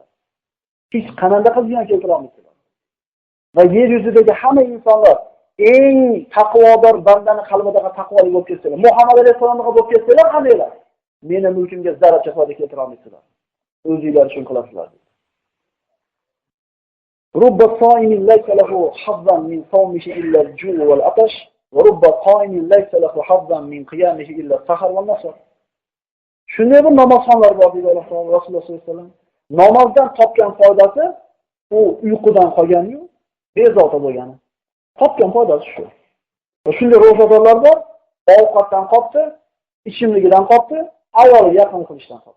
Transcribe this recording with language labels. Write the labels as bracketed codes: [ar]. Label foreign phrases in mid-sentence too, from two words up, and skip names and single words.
[uz] Hech qanday ziyon keltira olmaysizlar. Va yer yuzidagi hamma insonlar eng taqvodor bandani qalbida taqvolik bo'lib ketsalar, Muhammad alayhisolamga bo'lib ketsalar hammalar meni mulkimga zarracha foyda keltira olmaysizlar. O'zingizlar uchun qilasizlar. [ar] رب صائم ليس له حظا من صومه إلا الجوع والعطش ورب قائم ليس له حظا من قيامه إلا السحر والنصر. [uz] Shunday bir namozxonlar bor deydi Rasululloh [ar] صلى الله عليه وسلم. [uz] Namozdan topgan foydasi u uyqudan qolgani-yu, bezovta bo'lgani. Topgan foydasi shu. Va shunday ro'zadorlar bor, ovqatdan qopti, ichimligidan qopti, ayoliga yaqin qilishdan qopti.